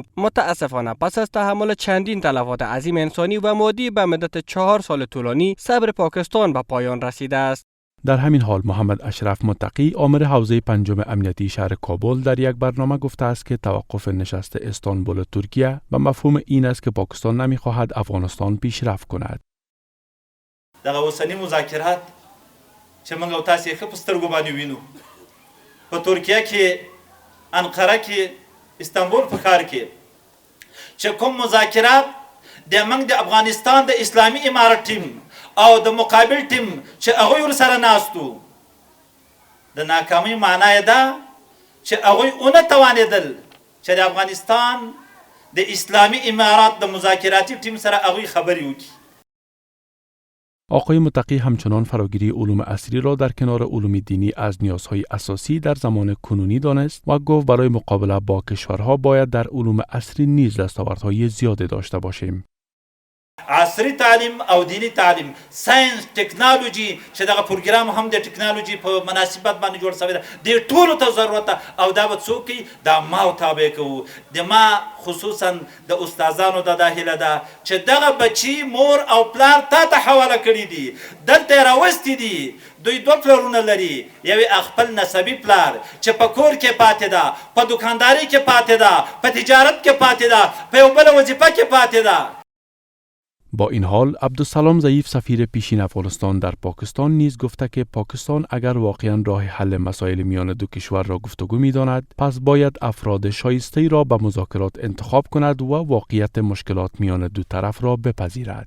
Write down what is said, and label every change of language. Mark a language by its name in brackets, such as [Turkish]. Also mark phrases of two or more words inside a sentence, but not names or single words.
[Persian] متاسفانه پس از تحمل چندین تلفات عظیم انسانی و مادی به مدت 4 سال طولانی، صبر پاکستان به پایان رسیده است. در همین حال محمد اشرف متقی آمر حوزه پنجم امنیتی شهر کابل در یک برنامه گفته است که توقف نشست استانبول ترکیه به مفهوم این است که پاکستان نمی‌خواهد افغانستان پیشرفت کند. [Pashto] دغه اوسنی مذاکرات چې موږ او تاسو یې ښه په سترګو باندې وینو په ترکیه کې، انقره کې، استانبول په ښار کې چې کوم مذاکرات د موږ د افغانستان د اسلامي امارت ټیم او د مقابل ټیم چې هغوی ورسره ناست وو، د ناکامۍ معنا یې ده چې هغوی ونه توانېدل چې د افغانستان د اسلامي امارات د مذاکراتي ټیم سره هغوی خبرې وکړي. [Persian] آقای متقی همچنان فراگیری علوم عصری را در کنار علوم دینی از نیازهای اساسی در زمان کنونی دانست و گفت برای مقابله با کشورها باید در علوم عصری نیز دستاوردهای زیاده داشته باشیم. [Pashto] عصري تعلیم او دینی تعلیم، ساينس، ټکنالوژي چې دغه پروګرام هم د ټکنالوژي په مناسبت باندې جوړ شوی دی، د ټولو ته ضرورت ده او دا به څوک کوي؟ دا ما او تابع کوو. د ما خصوصا د استادانو د داخله ده چې دغه بچي مور او پلار تا ته حواله کړي دي، دلته یې راوستي دي. دوی 2 پلرونه لري، یو خپل نسبی پلار چې په کور کې پاتې ده، په دکانداري کې پاتې ده، په تجارت کې پاتې ده، په یو بل وظیفه کې پاتې ده. [Persian] با این حال عبدالسلام ضعیف سفیر پیشین افغانستان در پاکستان نیز گفته که پاکستان اگر واقعا راه حل مسائل میان دو کشور را گفتگو می‌داند پس باید افراد شایسته را به مذاکرات انتخاب کند و واقعیت مشکلات میان دو طرف را بپذیرد.